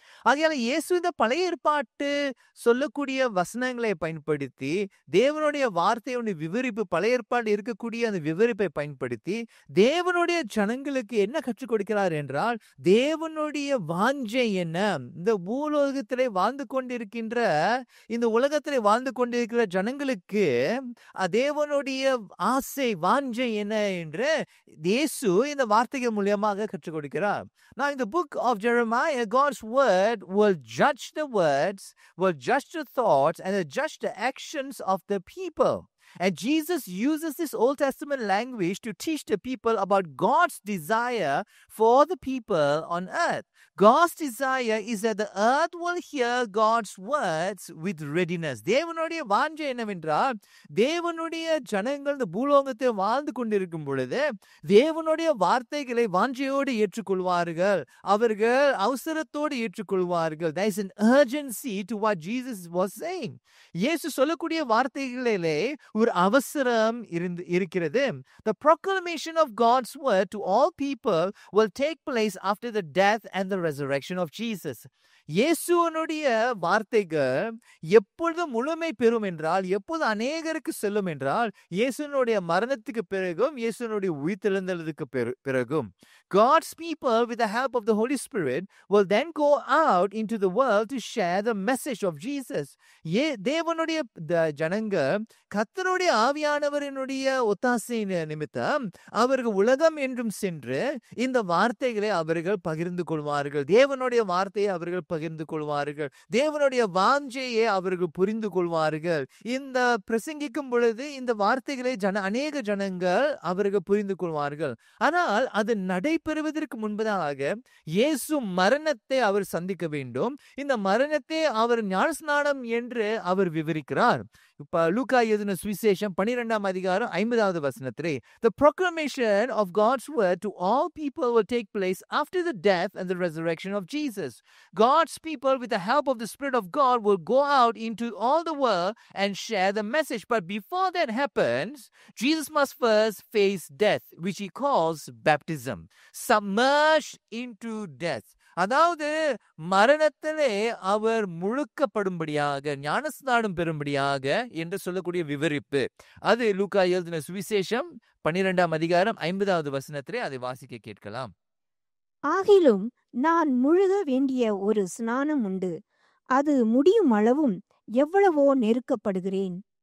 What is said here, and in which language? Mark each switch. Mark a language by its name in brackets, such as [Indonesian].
[Tamil] ஆகையால இயேசு இந்த பழைய ஏற்பாட்டு சொல்லக்கூடிய வசனங்களை பயன்படுத்தி தேவனுடைய வார்த்தையுடைய விவரிப்பு, பழைய ஏற்பாடு இருக்கக்கூடிய அந்த விவரிப்பை பயன்படுத்தி தேவனுடைய ஜனங்களுக்கு என்ன கற்றுக் கொடுக்கிறார் என்றால், தேவனுடைய வாஞ்சை என்ன, இந்த பூலோகத்திலே வாழ்ந்து கொண்டிருக்கின்ற இந்த உலகத்திலே வாழ்ந்து கொண்டிருக்கிற ஜனங்களுக்கு தேவனுடைய ஆசை வாஞ்சை என்ன என்று இயேசு இந்த வார்த்தைகள் மூலமாக கற்றுக் கொடுக்கிறார். [English] Now in the book of Jeremiah, God's word will judge the words, will judge the thoughts, and will judge the actions of the people. And Jesus uses this Old Testament language to teach the people about God's desire for the people on earth. God's desire is that the earth will hear God's words with readiness. [Tamil] தேவனுடைய வாஞ்சை என்னவென்றால், தேவனுடைய ஜனங்கள் இந்த பூலோகத்தை வாழ்ந்து கொண்டிருக்கும் பொழுது தேவனுடைய வார்த்தைகளை வாஞ்சையோடு ஏற்றுக்கொள்வார்கள், அவர்கள் அவசரத்தோடு ஏற்றுக்கொள்வார்கள். [English] There is an urgency to what Jesus was saying. [Tamil] இயேசு சொல்லக்கூடிய வார்த்தைகளிலே ஒரு அவசரம் இருக்கிறது. [English] The proclamation of God's word to all people will take place after the death and the resurrection of Jesus. [Tamil] இயேசுவனுடைய வார்த்தைகள் எப்பொழுது முழுமை பெறும் என்றால், எப்போது அநேகருக்கு செல்லும் என்றால், இயேசுனுடைய மரணத்துக்கு பிறகும் இயேசுனுடைய உயிர்த்தெழுந்தலுக்கு பிறகும். [English] God's people, with the help of the Holy Spirit, will then go out into the world to share the message of Jesus. [Tamil] தேவனுடைய ஜனங்கள் கர்த்தருடைய ஆவியானவரினுடைய ஒத்தாசை நிமித்தம் அவர்கள் உலகம் என்றும் சென்று இந்த வார்த்தைகளை அவர்கள் பகிர்ந்து கொள்வார்கள். தேவனுடைய வார்த்தையை அவர்கள் பகிர்ந்து கொள்வார்கள். தேவனுடைய வாஞ்சையை அவர்கள் புரிந்து கொள்வார்கள். இந்த பிரசங்கிக்கும் பொழுது இந்த வார்த்தைகளை அநேக ஜனங்கள் அவர்கள் புரிந்து கொள்வார்கள். ஆனால் அது நடைபெறுவதற்கு முன்பதாக இயேசு மரணத்தை அவர் சந்திக்க வேண்டும். இந்த மரணத்தை அவர் ஞானஸ்நானம் என்று அவர் விவரிக்கிறார். இப்ப லூக்கா எழுதின சுவிசேஷம் 12ஆம் அதிகாரம் 50வது வசனத்திலே, [English] the proclamation of God's word to all people will take place after the death and the resurrection of Jesus. God's people, with the help of the Spirit of God, will go out into all the world and share the message. But before that happens, Jesus must first face death, which he calls baptism, submerged into death. [Tamil] அதாவது மரணத்திலே அவர் முழுக்கப்படும்படியாக, ஞானஸ்நானம் பெறும்படியாக என்று சொல்லக்கூடிய விவரிப்பு. அது லூக்கா எழுதின சுவிசேஷம் 12ஆம் அதிகாரம் 50வது வசனத்திலே அதை வாசிக்க கேட்கலாம். ஆகிலும் நான் முழுக வேண்டிய ஒரு ஸ்நானம் உண்டு, அது முடியும் அளவும் எவ்வளவோ நெருக்கப்படுகிறேன்.